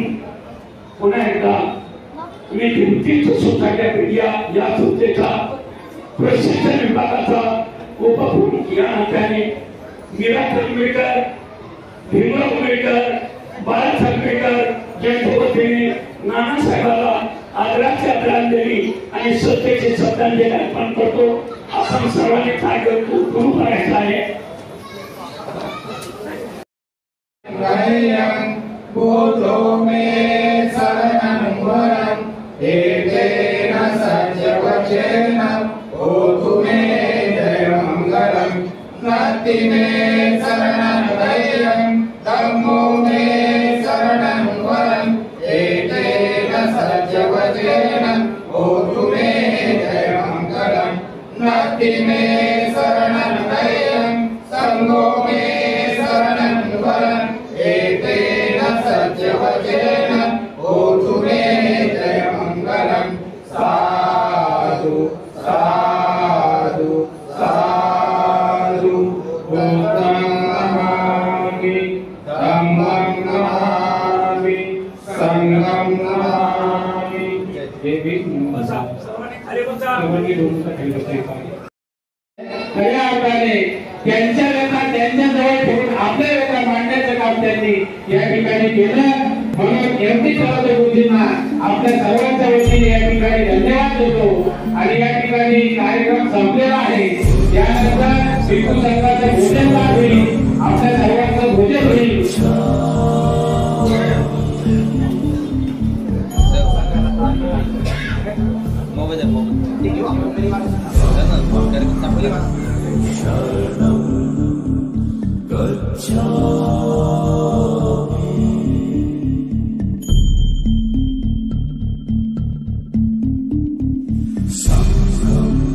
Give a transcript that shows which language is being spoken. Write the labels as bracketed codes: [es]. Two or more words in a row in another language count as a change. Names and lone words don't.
[mr] पुन्हा एकदा मी तीर्थ सोसायट्या मीडिया या संस्थेचा प्रशिक्षण विभागाचा उपप्रमुख या नात्याने मीरा खानविलकर, भीमराव खानविलकर, बाळासाहेब खानविलकर यांच्या वतीने नानासाहेबाला आदराची आदरांजली आणि श्रद्धेची श्रद्धांजली अर्पण करतो. आपण सर्वांनी काय करतो सुरू करायचं आहे. [pi] बोलो में शरणं वरं एकेन सत्यवचनं ओतु मे जयमंगलं भक्ति में शरणं वैरं धम्मो में शरणं वरं एकेन सत्यवचनं ओतु मे जयमंगलं भक्ति में शरणं वैरं संगो में शरणं वरं एकेन सत्यवचनं ओतु मे जयमंगलं. साधु साधु साधु बुद्धं नमामि धम्मं नमामि संघं नमामि. [mr] खऱ्या अर्थाने त्यांच्या व्यथा त्यांच्याजवळ ठेवून आपल्या व्यथा मांडण्याचं काम त्यांनी या ठिकाणी केलं. म्हणून एवढी सर्व बुद्धींना आपल्या सर्वांच्या वतीने या ठिकाणी धन्यवाद देतो. आणि या ठिकाणी कार्यक्रम संपलेला आहे. यानंतर भिक्खू संघाचं भोजन होईल. आपल्या सर्वांचं भोजन होईल. [pi] शरणं गच्छामि संघं